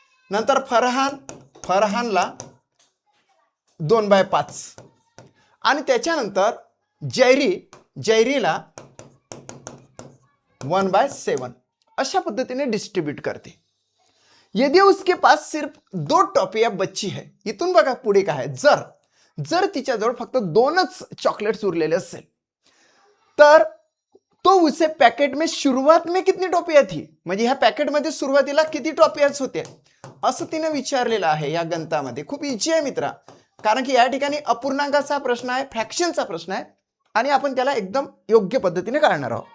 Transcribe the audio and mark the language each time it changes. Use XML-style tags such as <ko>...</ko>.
<mr>नंतर फरहानला 2/5 आणि त्याच्यानंतर जैरीला 1/7 अशा पद्धतीने डिस्ट्रीब्यूट करते.</mr> <hi>यदि उसके पास सिर्फ 2 टॉफियां बच्ची है.</hi> <mr>इथून बघा पुढे काय आहे. जर तिच्याजवळ फक्त 2च चॉकलेट्स उरलेले असेल तर</mr> <hi>तो उसे पैकेट में शुरुआत में कितनी टॉफियां थी,</hi> <mr>म्हणजे ह्या पॅकेटमध्ये सुरुवातीला किती टॉफियाच होते असं तिने विचारलेलं आहे. या गणितामध्ये खूप इझी आहे मित्रा, कारण की या ठिकाणी अपूर्णांकाचा प्रश्न आहे, फ्रॅक्शनचा प्रश्न आहे आणि आपण त्याला एकदम योग्य पद्धतीने काढणार आहोत.</mr>